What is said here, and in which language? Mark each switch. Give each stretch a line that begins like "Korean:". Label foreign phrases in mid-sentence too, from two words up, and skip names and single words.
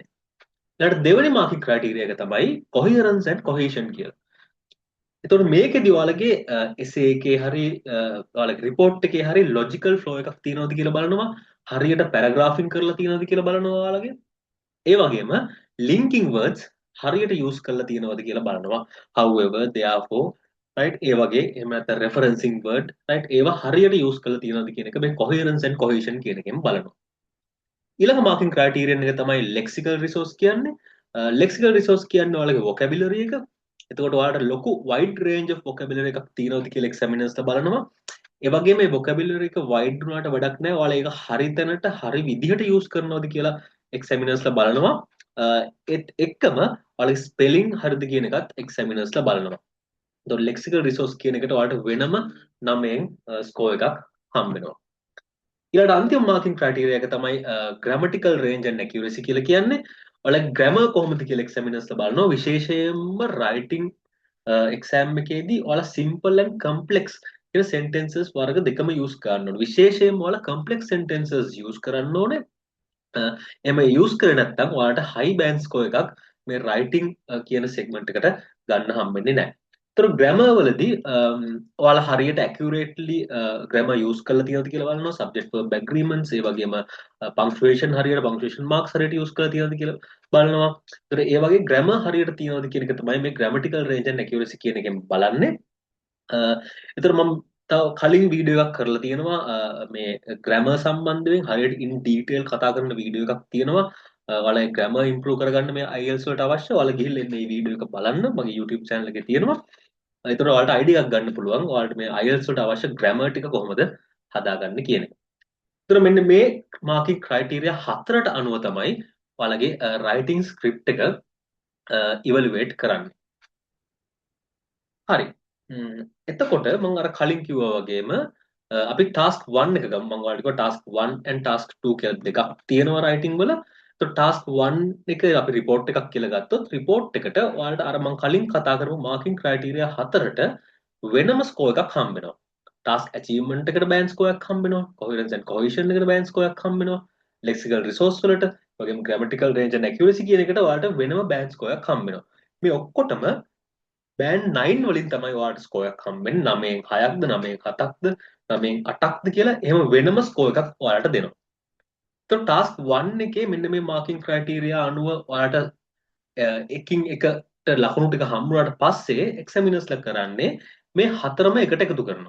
Sinhala: ඊළඟට දෙවෙනි
English: marking criteria
Sinhala: එක තමයි
English: coherence and cohesion
Sinhala: කියලා. එතකොට මේකෙදි ඔයාලගේ එසේ එකේ හරි ඔයාලගේ රිපෝට් එකේ හරි
English: logical flow
Sinhala: එකක් තියෙනවද කියලා බලනවා. හරියට පැරග්‍රාෆින් කරලා තියෙනවද කියලා බලනවා ඔයාලගේ. ඒ වගේම
English: linking words
Sinhala: හරියට use කරලා තියෙනවද කියලා බලනවා.
English: however, therefore, right,
Sinhala: ඒ වගේ එහෙම නැත්නම්
English: referencing word,
Sinhala: right, ඒවා හරියට use කරලා තියෙනවද කියන එක මේ
English: coherence and cohesion
Sinhala: කියන එකෙන් බලනවා. ඊළඟ
English: marking criterion
Sinhala: එක තමයි
English: lexical resource
Sinhala: කියන්නේ.
English: lexical resource
Sinhala: කියන්නේ ඔයාලගේ vocabulary එක. එතකොට ඔයාලට ලොකු
English: wide range of vocabulary
Sinhala: එකක් තියෙනවද කියලා examiners ලා බලනවා. ඒ වගේම මේ vocabulary එක wide වුණාට වැඩක් නැහැ. ඔයාලා ඒක හරි තැනට හරි විදිහට use කරනවද කියලා examiners ලා බලනවා. ඒත් එක්කම ඔයාලගේ spelling හරිද කියන එකත් examiners ලා බලනවා. එතකොට
English: lexical resource
Sinhala: කියන එකට ඔයාලට වෙනම 9න් ස්කෝර් එකක් හම්බ වෙනවා. ඊළඟ අන්තිම
English: marking criteria
Sinhala: එක තමයි
English: grammatical range and accuracy
Sinhala: කියලා කියන්නේ. ඔයාලගේ grammar කොහොමද කියලා examiners ලා බලනවා. විශේෂයෙන්ම
English: writing exam
Sinhala: එකේදී ඔයාලා
English: simple and complex
Sinhala: කියන sentences වර්ග දෙකම use කරන්න ඕනේ. විශේෂයෙන්ම ඔයාලා
English: complex sentences use
Sinhala: කරන්න ඕනේ. එහෙම use කරේ නැත්නම් ඔයාලට
English: high band score
Sinhala: එකක් මේ writing කියන segment එකට ගන්න හම්බෙන්නේ නැහැ. ඒතර grammar වලදී ඔයාලා හරියට
English: accurately grammar use
Sinhala: කරලා තියෙනවද කියලා බලනවා.
English: subject verb agreements
Sinhala: ඒ වගේම punctuation හරියට
English: punctuation marks
Sinhala: හරියට use කරලා තියෙනවද කියලා බලනවා. ඒතර ඒ වගේ grammar හරියට තියෙනවද කියන එක තමයි මේ
English: grammatical range and accuracy
Sinhala: කියන එකෙන් බලන්නේ. ඒතර මම තව කලින් වීඩියෝ එකක් කරලා තියෙනවා මේ grammar සම්බන්ධයෙන් හරියට
English: in detail
Sinhala: කතා කරන වීඩියෝ එකක් තියෙනවා. ඔයාලා
English: grammar improve
Sinhala: කරගන්න මේ IELTS වලට අවශ්‍ය ඔයාලා ගිහිල්ලා මේ වීඩියෝ එක බලන්න මගේ YouTube channel එකේ තියෙනවා. ඒතර ඔයාලට idea එකක් ගන්න පුළුවන්. ඔයාලට මේ IELTS වලට අවශ්‍ය grammar ටික කොහොමද හදාගන්නේ කියන එක. ඒතර මෙන්න මේ
English: marking criteria
Sinhala: හතරට අනුව තමයි ඔයාලගේ
English: writing script
Sinhala: එක evaluate කරන්නේ. හරි. එතකොට මම අර කලින් කිව්වා වගේම අපි task 1 එක ගමු. මම ඔයාලට කිව්වා
English: task 1 and task 2
Sinhala: කියලා දෙකක් තියෙනවා writing වල. ඒතකොට task 1 එක අපි report එකක් කියලා ගත්තොත් report එකට ඔයාලට අර මම කලින් කතා කරපු
English: marking criteria
Sinhala: හතරට වෙනම score එකක් හම්බ වෙනවා.
English: task achievement
Sinhala: එකට
English: band score
Sinhala: එකක් හම්බ වෙනවා.
English: coherence and cohesion
Sinhala: එකට
English: band score
Sinhala: එකක් හම්බ වෙනවා.
English: lexical resource
Sinhala: වලට වගේම
English: grammatical range and accuracy
Sinhala: කියන එකට ඔයාලට වෙනම
English: band score
Sinhala: එකක් හම්බ වෙනවා. මේ ඔක්කොටම බෑන්ඩ් 9 වලින් තමයි ඔයාලට ස්කෝර් එකක් හම්බෙන්නේ. 9න් 6ක්ද 9න් 7ක්ද 9න් 8ක්ද කියලා එහෙම වෙනම ස්කෝර් එකක් ඔයාලට දෙනවා. ඒතකොට ටාස්ක් 1 එකේ මෙන්න මේ
English: marking criteria
Sinhala: අනුව ඔයාලට එකින් එකට ලකුණු ටික හම්බුනාට පස්සේ එක්සැමිනර්ස්ලා කරන්නේ මේ හතරම එකට එකතු කරනවා.